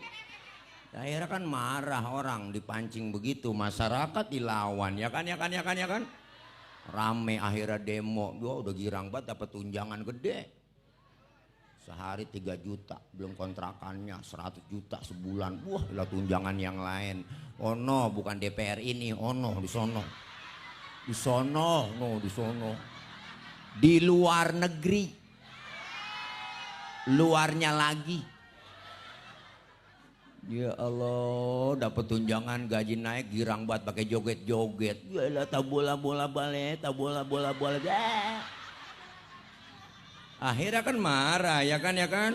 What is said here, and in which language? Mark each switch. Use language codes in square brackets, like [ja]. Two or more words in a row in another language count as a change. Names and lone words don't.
[id] Akhirnya kan marah orang, dipancing begitu, masyarakat dilawan, ya kan, ya kan, ya kan, ya kan? Rame akhirnya demo, udah girang banget dapat tunjangan gede. Sehari 3 juta, belum kontrakannya 100 juta sebulan. Wah, lah tunjangan yang lain. [en] Oh no, [id] bukan DPR ini, [en] oh no, [id] di sono. Di sono, no, di sono. Di luar negeri. Luarnya lagi. Ya Allah, dapat tunjangan, gaji naik, girang banget pakai joget-joget. Yalah, tabola-bola balik, tabola-bola balik. Akhirnya kan marah, ya kan, ya kan?